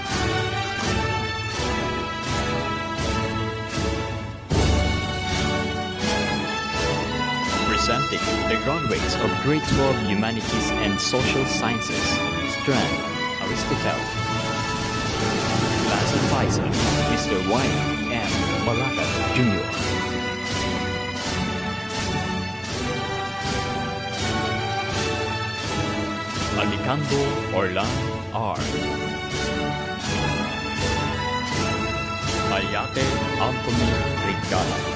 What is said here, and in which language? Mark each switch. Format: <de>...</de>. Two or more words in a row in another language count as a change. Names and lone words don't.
<en>Presenting the graduates of Grade 12 Humanities and Social Sciences, Strand, Aristotle. Class Advisor, Mr. Y. M. Malacat Jr. Alicando Orlan R. Ayate Anthony Rigala.</en>